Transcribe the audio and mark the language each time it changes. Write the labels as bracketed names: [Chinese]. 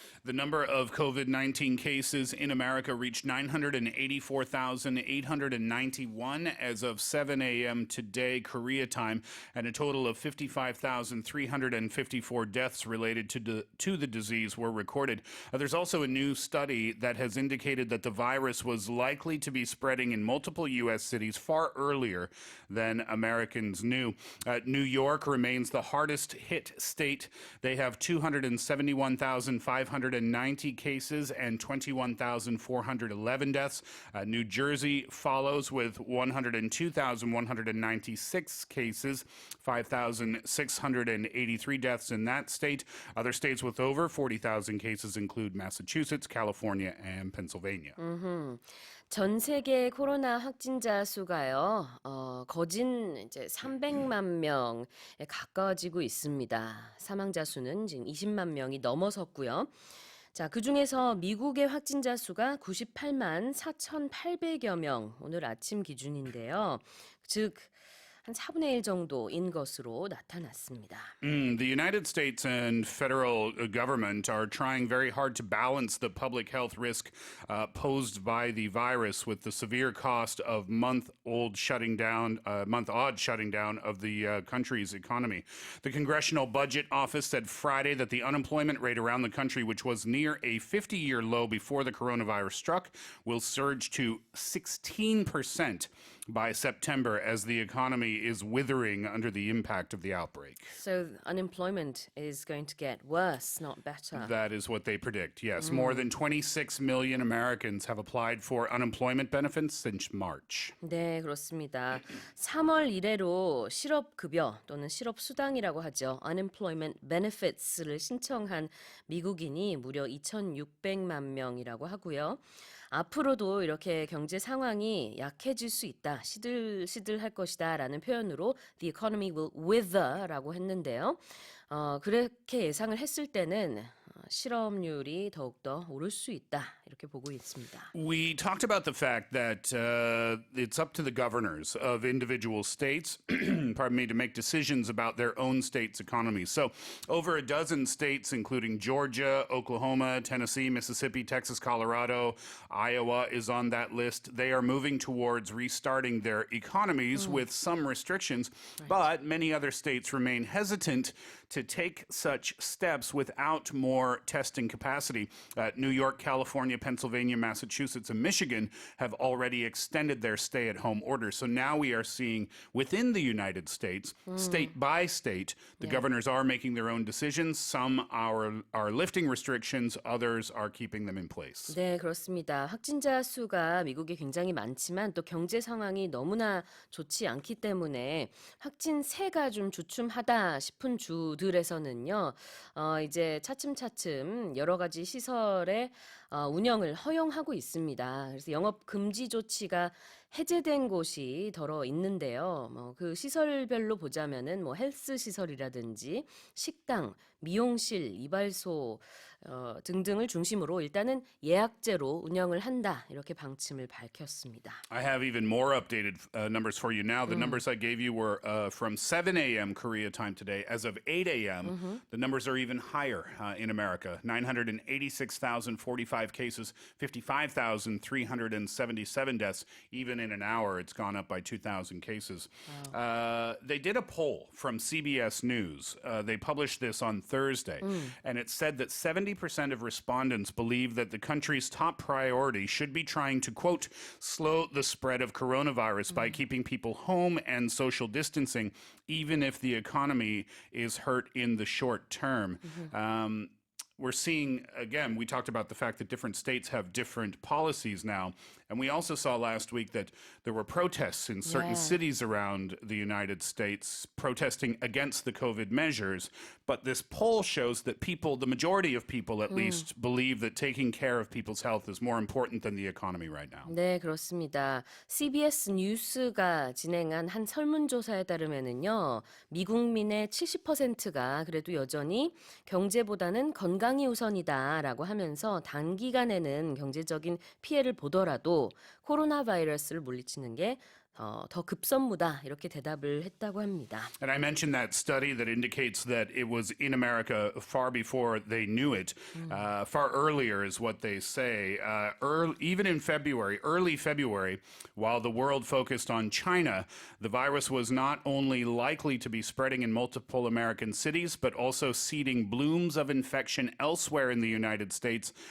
[English] The number of COVID-19 cases in America reached 984,891 as of 7 a.m. today, Korea time, and a total of 55,354 deaths related to the disease were recorded. There's also a new study that has indicated that the virus was likely to be spreading in multiple U.S. cities far earlier than Americans knew. New York remains the hardest hit state. They have 271,590 cases and 21,411 deaths. New Jersey follows with 102,196 cases, 5,683 deaths in that state. Other states with over 40,000 cases include Massachusetts, California, and Pennsylvania. [Korean] 전 세계 코로나 확진자 수가요, 거진 이제 300만 명에 가까워지고 있습니다. 사망자 수는 지금 20만 명이 넘어섰고요. 자, 그 중에서 미국의 확진자 수가 98만 4,800여 명, 오늘 아침 기준인데요. 즉, 한 4분의 1 정도인 것으로 나타났습니다. [English] The United States and federal government are trying very hard to balance the public health risk posed by the virus with the severe cost of month-odd shutting down of the country's economy. The Congressional Budget Office said Friday that the unemployment rate around the country, which was near a 50-year low before the coronavirus struck, will surge to 16% by September as the economy is withering under the impact of the outbreak. So unemployment is going to get worse, not better. That is what they predict, yes. More than 26 million Americans have applied for unemployment benefits since March. [Korean] 네, 그렇습니다. 3월 이래로 실업급여 또는 실업수당이라고 하죠. [English] Unemployment benefits [Korean] 를 신청한 미국인이 무려 2,600만 명이라고 하고요. 앞으로도 이렇게 경제 상황이 약해질 수 있다, 시들시들할 것이다 라는 표현으로 [English] the economy will wither [Korean] 라고 했는데요. 그렇게 예상을 했을 때는 실업률이 더욱더 오를 수 있다 이렇게 보고 있습니다. [English] We talked about the fact that it's up to the governors of individual states, pardon me, to make decisions about their own state's economies. So over a dozen states, including Georgia, Oklahoma, Tennessee, Mississippi, Texas, Colorado, Iowa is on that list. They are moving towards restarting their economies with some restrictions, but many other states remain hesitant to take such steps without more testing capacity. New York, California, Pennsylvania, Massachusetts, and Michigan have already extended their stay-at-home orders. So now we are seeing within the United States, state by state, the governors are making their own decisions. Some are lifting restrictions, others are keeping them in place. [Korean] 네, 그렇습니다. 확진자 수가 미국에 굉장히 많지만 또 경제 상황이 너무나 좋지 않기 때문에 확진세가 좀 주춤하다 싶은 주들에서는요, 이제 차츰차츰 여러 가지 시설의 운영을 허용하고 있습니다. 그래서 영업 금지 조치가 해제된 곳이 더러 있는데요. 그 시설별로 보자면은 헬스 시설이라든지 식당, 미용실, 이발소 등등을 중심으로 일단은 예약제로 운영을 한다. 이렇게 방침을 밝혔습니다. [English] I have even more updated numbers for you now. The numbers I gave you were from 7 a.m. Korea time today. As of 8 a.m., the numbers are even higher in America. 986,045 cases, 55,377 deaths. Even in an hour, it's gone up by 2,000 cases. Wow. They did a poll from CBS News. They published this on Thursday, and it said that 70% of respondents believe that the country's top priority should be trying to, quote, slow the spread of coronavirus by keeping people home and social distancing, even if the economy is hurt in the short term. We're seeing, again, we talked about the fact that different states have different policies now. And we also saw last week that there were protests in certain cities around the United States protesting against the COVID measures. But this poll shows that people, the majority of people at least, believe that taking care of people's health is more important than the economy right now. [Korean] 네, 그렇습니다. CBS 뉴스가 진행한 한 설문조사에 따르면은요, 미국민의 70%가 그래도 여전히 경제보다는 건강이 우선이다라고 하면서 단기간에는 경제적인 피해를 보더라도 코로나 바이러스를 물리치는 게 더 급선무다 이렇게 대답을 했다고 합니다. [English] And I mentioned that study that indicates that it was in America far before they knew it. Far earlier is what they say. Even in February, early February, while the world focused on China, the virus was not only likely to be spreading in multiple American cities, but also seeding blooms of infection elsewhere in the United States.